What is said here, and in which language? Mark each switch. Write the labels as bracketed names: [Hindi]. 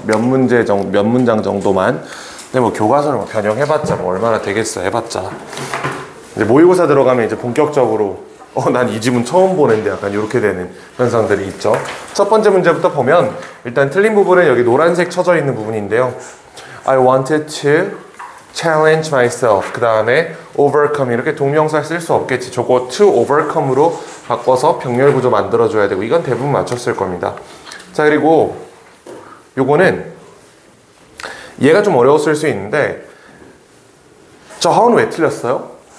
[Korean] 몇 문장 정도만. 근데 뭐 교과서를 뭐 변형해봤자 뭐 얼마나 되겠어. 해봤자. 이제 모의고사 들어가면 이제 본격적으로 난 이 지문 처음 보는데 약간 이렇게 되는 현상들이 있죠. 첫 번째 문제부터 보면 일단 틀린 부분은 여기 노란색 쳐져 있는 부분인데요. [English] I wanted to challenge myself. [Korean] 그 다음에 overcome. 이렇게 동명사 쓸 수 없겠지. 저거 [English] to overcome [Korean] 으로 바꿔서 병렬 구조 만들어줘야 되고, 이건 대부분 맞췄을 겁니다. 자, 그리고 요거는 얘가 좀 어려웠을 수 있는데, 저 how는 왜 틀렸어요?